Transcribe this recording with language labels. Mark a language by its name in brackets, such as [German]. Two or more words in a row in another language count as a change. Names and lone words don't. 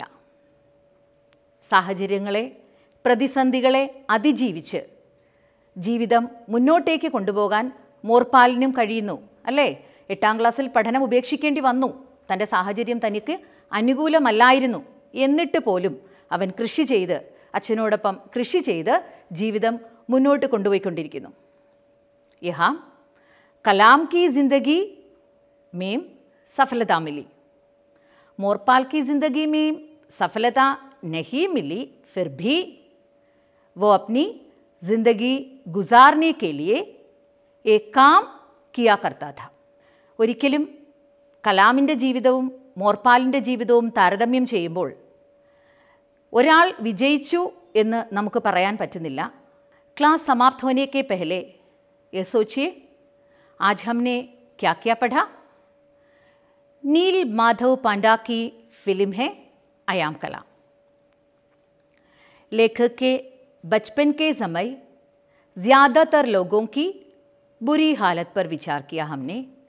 [Malayalam] സാഹചര്യങ്ങളെ, പ്രതിസന്ധികളെ അതിജീവിച്ച് ജീവിതം മുന്നോട്ടേക്ക് കൊണ്ടുപോകാൻ മോർപാലിനും കഴിയുന്നു അല്ലേ? 8ാം ക്ലാസ്സിൽ പഠനം ഉപേക്ഷിക്കേണ്ടി വന്നു. തൻ്റെ സാഹചര്യം തനിക്ക് അനുകൂലമല്ലായിരുന്നു. എന്നിട്ട് പോലും അവൻ കൃഷി ചെയ്ത്, അച്ഛനോടൊപ്പം കൃഷി ചെയ്ത് ജീവിതം മുന്നോട്ട് കൊണ്ടുപോയിക്കൊണ്ടിരിക്കുന്നു. [Hindi] യഹാം കലാം की जिंदगी में सफलता मिली, मोरपाल की जिंदगी में सफलता नहीं मिली, फिर भी वो अपनी जिंदगी गुजारने के लिए एक काम किया करता था. [Malayalam] ഒരിക്കലും കലാമിൻ്റെ ജീവിതവും മോർപാലിൻ്റെ ജീവിതവും താരതമ്യം ചെയ്യുമ്പോൾ ഒരാൾ വിജയിച്ചു എന്ന് നമുക്ക് പറയാൻ പറ്റുന്നില്ല. [Hindi] क्लास समाप्त होने के पहले ये सोचिए आज हमने क्या क्या पढ़ा. नील माधव पांडा की फिल्म है आयाम कलाम. लेखक के बचपन के समय ज़्यादातर लोगों की बुरी हालत पर विचार किया हमने.